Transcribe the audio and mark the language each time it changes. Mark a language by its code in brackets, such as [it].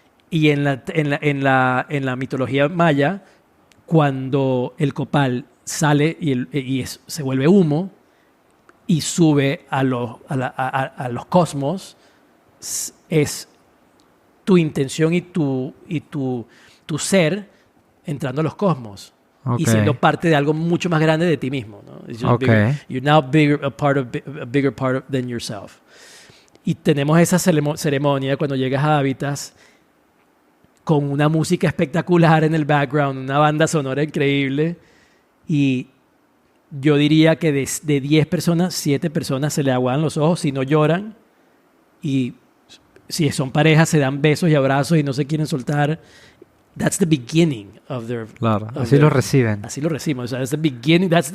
[es] Y en la mitología maya, cuando el copal sale se vuelve humo y sube a los cosmos, es tu intención y tu ser entrando a los cosmos. [en] Ok. [es] Y siendo parte de algo mucho más grande de ti mismo, ¿no? [en] It's just Ok. you're now a bigger part than yourself. [es] Y tenemos esa ceremonia cuando llegas a Hábitats con una música espectacular en el background, una banda sonora increíble. Y yo diría que de 10 personas, 7 personas se le aguadan los ojos si no lloran. Y si son parejas, se dan besos y abrazos y no se quieren soltar. [en] That's the beginning of their... [es] Claro, [en] of [es] así [en] their- [es] lo reciben. Así lo recibimos. O sea, [en] that's the beginning.